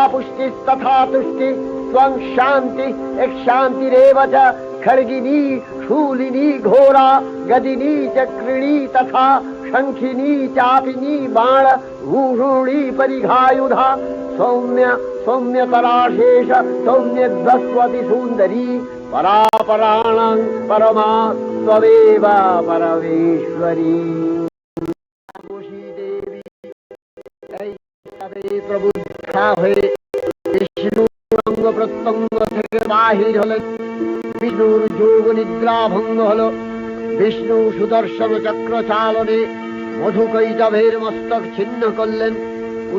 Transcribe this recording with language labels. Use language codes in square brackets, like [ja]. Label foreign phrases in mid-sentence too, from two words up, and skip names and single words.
[sa] पुष्टिस्तथा तुष्टि त्वं शान्ति शान्तिरेव च खड्गिनी शूलिनी घोरा गदिनी चक्रिणी तथा शंखिनी चापिनी बाण भूषुणी परिघायुधा सौम्य सौम्यतराशेष सौम्यध्वस्वति सुन्दरी परापराणां परमा त्वमेव परमेश्वरी। [bn] প্রবুদ্ধা হয়ে বিষ্ণু অঙ্গ প্রত্যঙ্গ থেকে বাহির হলেন। বিষ্ণুর যোগ নিদ্রা ভঙ্গ হল। বিষ্ণু সুদর্শন চক্র চালনে মধুকৈটভের মস্তক ছিন্ন করলেন।